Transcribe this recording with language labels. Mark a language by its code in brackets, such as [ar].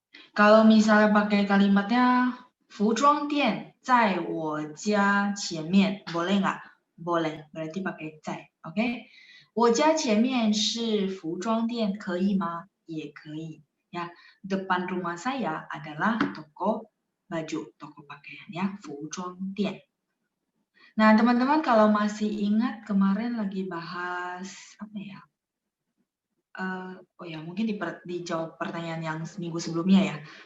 [id] Kalau misalnya pakai kalimatnya [zh] 服装店在我家前面 [id] boleh nggak? Boleh, berarti pakai 在, oke? [zh] 我家前面是服装店可以吗? 也可以. [id] Ya, depan rumah saya adalah toko baju, toko pakaian ya, 服装店. Nah, teman-teman kalau masih ingat kemarin lagi bahas apa ya? oh ya, mungkin dijawab pertanyaan yang seminggu sebelumnya ya.